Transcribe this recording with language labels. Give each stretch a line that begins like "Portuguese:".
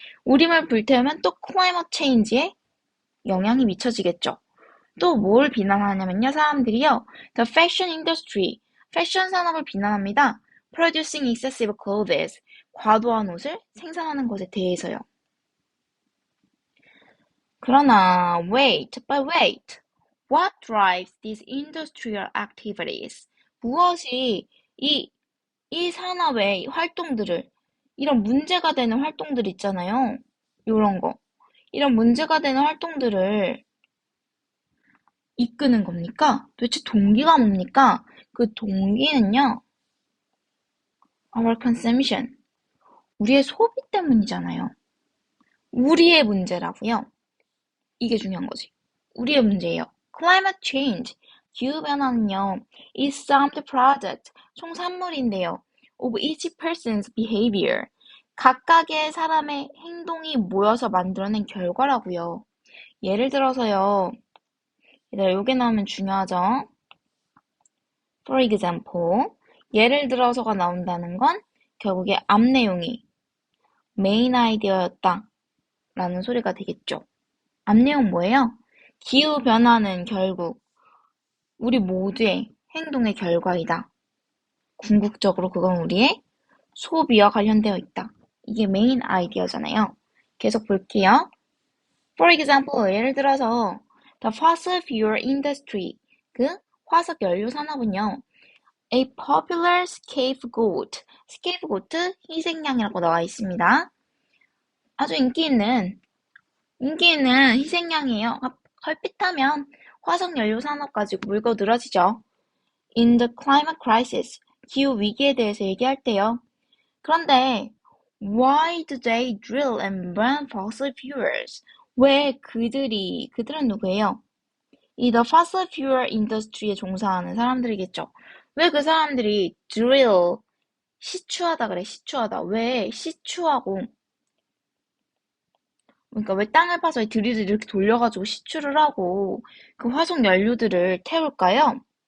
Korean: 우림을 불태우면 또 클라이마 체인지에 영향이 미쳐지겠죠. 또 뭘 비난하냐면요. 사람들이요.
English: The fashion industry,
Korean: 패션 산업을 비난합니다.
English: Producing excessive clothes,
Korean: 과도한 옷을 생산하는 것에 대해서요. 그러나 wait.
English: What drives these industrial activities?
Korean: 무엇이 이 산업의 활동들을 이런 문제가 되는 활동들 있잖아요. 이런 거. 이런 문제가 되는 활동들을 이끄는 겁니까? 도대체 동기가 뭡니까? 그 동기는요.
English: Our consumption.
Korean: 우리의 소비 때문이잖아요. 우리의 문제라고요. 이게 중요한 거지. 우리의 문제예요.
English: Climate change.
Korean: 기후변화는요.
English: is summed product.
Korean: 총 산물인데요.
English: of each person's behavior.
Korean: 각각의 사람의 행동이 모여서 만들어낸 결과라고요. 예를 들어서요. 얘들아, 요게 나오면 중요하죠.
English: For example.
Korean: 예를 들어서가 나온다는 건 결국에 앞 내용이 메인 아이디어였다 라는 소리가 되겠죠. 앞 내용 뭐예요? 기후변화는 결국 우리 모두의 행동의 결과이다. 궁극적으로 그건 우리의 소비와 관련되어 있다. 이게 메인 아이디어잖아요. 계속 볼게요.
English: For example,
Korean: 예를 들어서
English: the fossil fuel industry,
Korean: 그 화석 연료 산업은요.
English: A popular scapegoat, scapegoat
Korean: 희생양이라고 나와 있습니다. 아주 인기 있는 희생양이에요. 헐핏하면 화석 연료 산업 가지고 물고 늘어지죠.
English: In the climate crisis,
Korean: 기후 위기에 대해서 얘기할 때요.
English: 그런데 why do they drill and burn fossil fuels?
Korean: 왜 그들은 누구예요? 이
English: the fossil fuel industry
Korean: 에 종사하는 사람들이겠죠. 왜 그 사람들이 drill, 시추하다 그래, 시추하다. 왜 시추하고, 그러니까 왜 땅을 파서 드릴을 이렇게 돌려가지고 시추를 하고 그 화석 연료들을 태울까요?